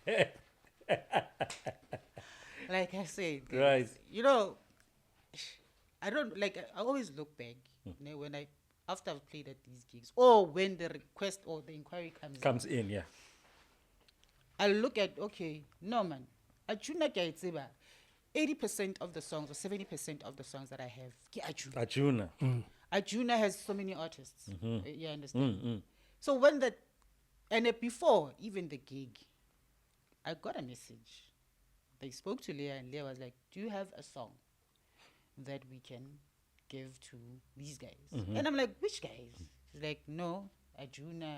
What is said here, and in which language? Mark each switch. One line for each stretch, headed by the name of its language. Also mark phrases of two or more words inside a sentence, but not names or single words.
English: Like I said, Right. you know, I always look back when after I've played at these gigs, or when the request or the inquiry comes in, yeah. I look at, okay, no man,
Northern Sotho: Ajuna ke tseba
English: 80% of the songs or 70% of the songs that I have ke Ajuna. Ajuna has so many artists. You understand? So when before even the gig, I got a message. They spoke to Leah and Leah was like, do you have a song that we can give to these guys? And I'm like, which guys? She's like, no, Ajuna.